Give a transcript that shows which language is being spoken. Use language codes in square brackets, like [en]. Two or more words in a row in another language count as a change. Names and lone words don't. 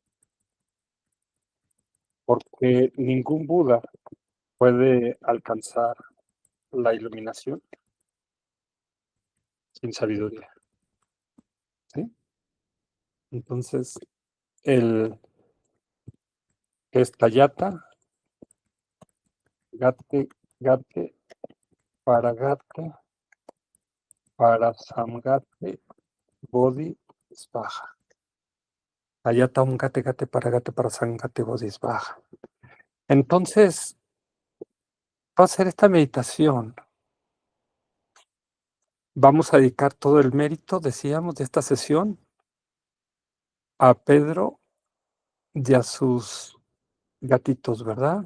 [es] porque ningún Buda puede alcanzar la iluminación sin sabiduría, ¿sí? Entonces, el que es [sa] Tayata, Gate, Gate, Paragate, Parasamgate, Bodhi, Svaha. Tayata, un Gate, Gate, Paragate, Parasamgate, Bodhi, Svaha. [es] Entonces, va a hacer esta meditación. Vamos a dedicar todo el mérito, decíamos, de esta sesión a Pedro y a sus gatitos, ¿verdad?